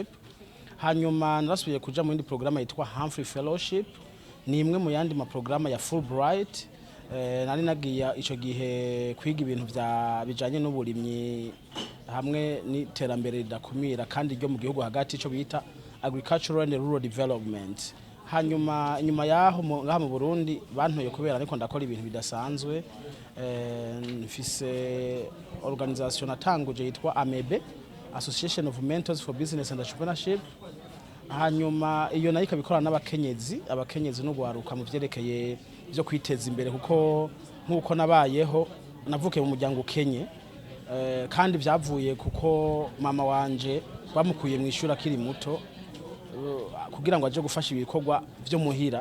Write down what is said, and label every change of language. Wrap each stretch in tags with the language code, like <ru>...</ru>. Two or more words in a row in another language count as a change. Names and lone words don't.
<rn>Hanyuma narasubiye kuja mu yindi programme yitwa Humphrey Fellowship, ni imwe mu yandi ma programme ya Fulbright. Nari nagiye ico gihe kwiga ibintu bijanye n'uburimyi hamwe n'iterambere ridakumira kandi ryo mu gihugu hagati ico bita</rn> <en>agricultural and rural development.</en> <rn>Hanyuma inyuma yaho ngaha mu Burundi bantoye kubera ariko ndakora ibintu bidasanzwe. Mfise organisation natanguje yitwa Amebe, Association of Mentors for Business and Entrepreneurship. Hanyuma iyo nayo ikabikora abakenyezi n'urwaruka mu vyerekeye byo kwiteza imbere kuko nk'uko nabayeho navuke mu muryango Kenye, kandi byavuye kuko mama wanje bamukuye mu ishuri akiri muto kugira ngo aje gufasha ibikorwa byo muhira.</rn>